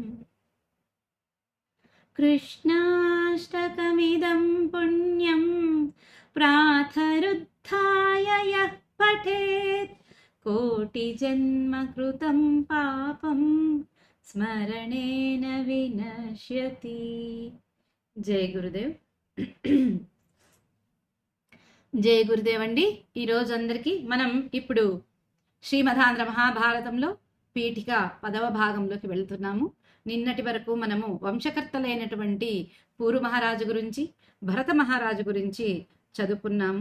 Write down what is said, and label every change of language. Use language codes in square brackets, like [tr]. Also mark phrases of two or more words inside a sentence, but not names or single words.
[sa] कृष्णाष्टकमिदं पुण्यं प्रातरुत्थाय यः पठेत् कोटिजन्मकृतं पापं स्मरणेन विनश्यति। [te] జై గురుదేవ్. జై గురుదేవ్ అండి. ఈరోజు అందరికీ మనం ఇప్పుడు శ్రీమదాంధ్ర మహాభారతంలో పీఠిక 10వ భాగంలోకి వెళ్తున్నాము. నిన్నటి వరకు మనము వంశకర్తలైనటువంటి పూరు మహారాజు గురించి, భరత మహారాజు గురించి చదువుకున్నాము.